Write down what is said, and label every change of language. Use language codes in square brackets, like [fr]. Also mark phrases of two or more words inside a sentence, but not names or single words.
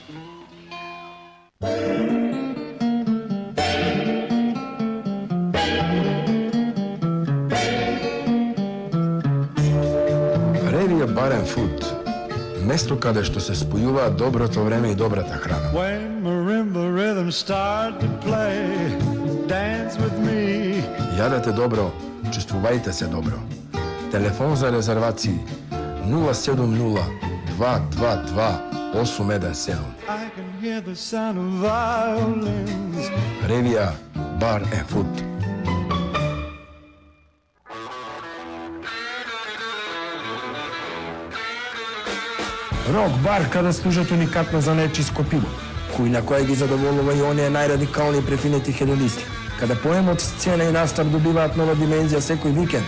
[mk] Ревија Бар енд Фуд. Место каде што се спојуваат доброто време и добрата храна. [en] When marimba rhythms start to play, dance with me. [mk] Јадете добро, чувствувајте се добро. Телефон за резервации 070 222 817. [en] I can hear the sound of violins. [mk] Ревија Бар енд Фуд. Рок бар каде служат уникатно за нечиско пиво, кујна која ги задоволува и оние најрадикални и префинети хедонисти, каде поемот, сцена и настап добиваат нова димензија секој викенд.